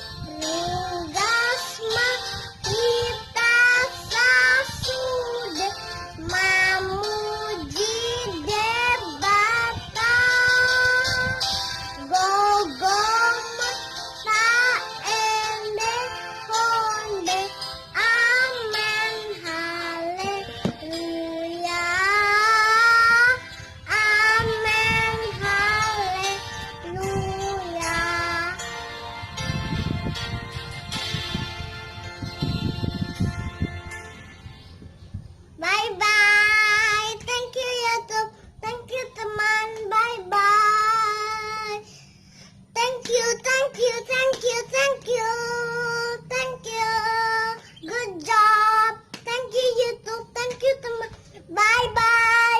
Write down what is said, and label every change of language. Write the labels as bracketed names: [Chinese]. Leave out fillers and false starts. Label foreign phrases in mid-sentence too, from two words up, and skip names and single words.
[Batak Toba] Ringgas hita sasude, mamuji Debata, gogo taendehon, amen, haleluya, amen, haleluya. [English] Bye bye. Thank you YouTube. Thank you teman. Bye bye. Thank you, thank you, thank you, thank you. Thank you. Good job. Thank you YouTube. Thank you teman. Bye bye.